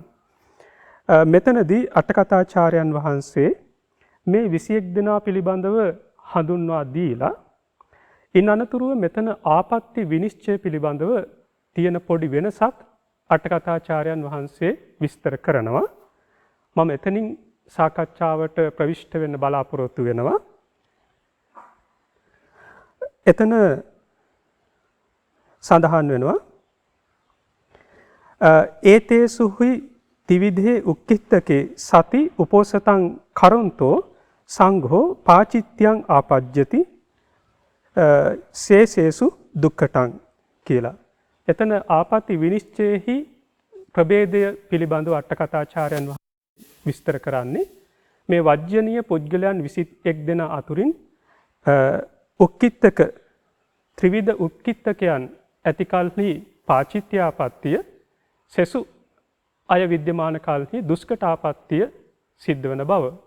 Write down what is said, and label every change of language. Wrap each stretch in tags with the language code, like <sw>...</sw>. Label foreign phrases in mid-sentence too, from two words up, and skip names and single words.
<si>මෙතනදී අටකථාචාර්යයන් වහන්සේ මේ 21 දෙනා පිළිබඳව හඳුන්වා දීලා ඉන් අනතුරුව මෙතන ආපත්‍ය විනිශ්චය පිළිබඳව තියෙන පොඩි වෙනසක් අටකථාචාර්යයන් වහන්සේ විස්තර කරනවා. මම එතනින් සාකච්ඡාවට ප්‍රවිෂ්ඨ වෙන්න බලාපොරොත්තු වෙනවා. එතන සඳහන් වෙනවා</si> <pi>ඒතේසුහි ත්‍රිවිධේ උක්කිට්ඨකේ සති උපෝසතං කරොන්තෝ සංඝෝ පාචිත්‍යං ආපජ්ජති සේසේසු දුක්ඛටං</pi> <si>කියලා. එතන ආපත්‍ය විනිශ්චයෙහි ප්‍රභේදය පිළිබඳව අටකථාචාර්යයන් විස්තර කරන්නේ මේ වජ්ජනීය පුද්ගලයන් 21 දෙනා අතුරින් උක්කිට්ඨක ත්‍රිවිධ උක්කිට්ඨකයන් ඇති කල්හි පාචිත්‍යාපත්තිය සෙසු අය විද්‍යමාන කල්හි දුෂ්කටාපත්තිය සිද්ධ වන බව.</si>